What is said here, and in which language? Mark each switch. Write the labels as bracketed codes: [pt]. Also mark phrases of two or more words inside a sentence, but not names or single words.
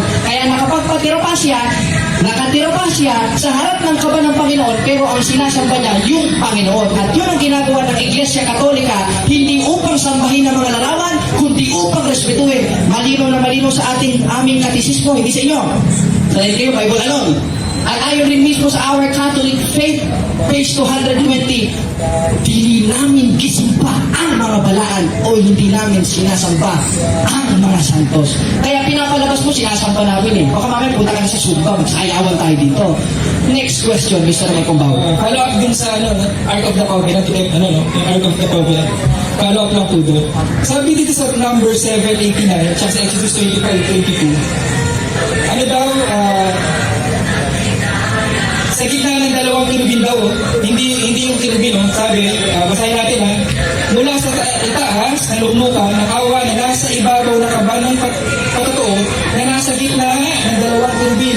[tl] Kaya nakapagpatira pa siya, nakatira pa siya sa harap ng kaba ng Panginoon, pero ang sinasamba niya yung Panginoon. At yun ang ginagawa ng Iglesia Katolika, hindi upang sambahin ng mga larawan, kundi upang respetuhin. Malinaw na malinaw sa aming katisismo, hindi sa inyo. Sa inyo, [en] Bible alone. [tl] At ayon rin mismo sa Our Catholic Faith, page 220, [ceb] dili namin gisimba ang mga balaan [tl] o hindi namin sinasamba ang mga santos. Kaya pinapalabas mo, sinasamba namin eh. Baka mamaya punta ka na sa Sumba, magsayawan tayo dito. [en] Next question, Mr. Marcobao. Follow up [tl] dun sa Ark of the Covenant, yung Ark of the Covenant. [en] Follow up [tl] lang po doon. Sabi dito sa number 789, tsaka sa Exodus 25:22, ano daw, sa gitna ng dalawang kirubin daw, hindi yung kirubin, sabi, basahin natin mula sa itaas, na lugnukan, ng awa na nasa ibabaw ng kaba ng patotoo, na nasa gitna ng dalawang kirubin.